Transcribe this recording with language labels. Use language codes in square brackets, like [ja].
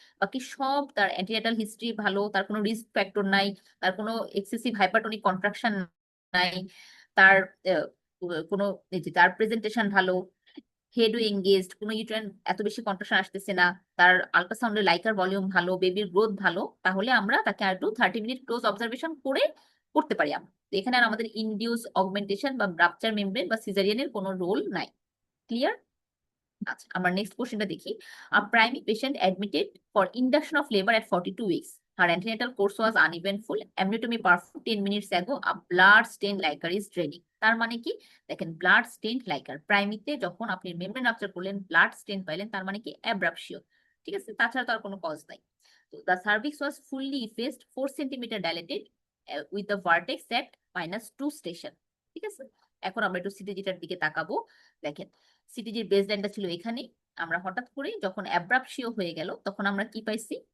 [bn] বাকি সব তার অ্যান্টিনাটাল হিস্ট্রি ভালো, তার কোনো রিস্ক ফ্যাক্টর নাই, তার কোনো এক্সেসিভ হাইপারটোনিক কন্ট্রাকশন নাই, তার কোনো এই যে তার প্রেজেন্টেশন ভালো, হেডও এঙ্গেজড, কোনো ইউট্রাইন এত বেশি কন্ট্রাকশন আসতেছে না, তার আল্ট্রাসাউন্ডের লাইকার ভলিউম ভালো, বেবির গ্রোথ ভালো, তাহলে আমরা তাকে আর একটু 30 মিনিট ক্লোজ অবজারভেশন করে করতে পারি আমরা। তো এখানে আর আমাদের ইনডিউস অগমেন্টেশন বা রাপচার মেমব্রেন বা সিজারিয়ানের কোনো রোল নাই। ক্লিয়ার? আচ্ছা, আমরা নেক্সট কোশ্চেনটা দেখি। [en] A primi patient admitted for induction of labour at 42 weeks. Her antenatal course was uneventful. Amniotomy performed 10 minutes ago. A blood stained liquor is draining. [bn] তার মানে কি? দেখেন ব্লাড স্টেইনড লাইকার প্রাইমিতে যখন আপনি মেমব্রেন রাপচার করলেন, ব্লাড স্টেন পাইলেন, তার মানে কি অ্যাব্রাপশিও। ঠিক আছে, তাছাড়া তো আর কোনো কজ নাই। তো [en] The cervix was fully effaced, 4 centimetre dilated with the vertex at -2 station. [bn] ঠিক আছে, এখন আমরা একটু সিটিজিটার দিকে তাকাবো। দেখেন সিটিজির বেস লাইনটা ছিল এখানে, আমরা হঠাৎ করে যখন অ্যাব্রাপশিও হয়ে গেল তখন আমরা কি পাইছি।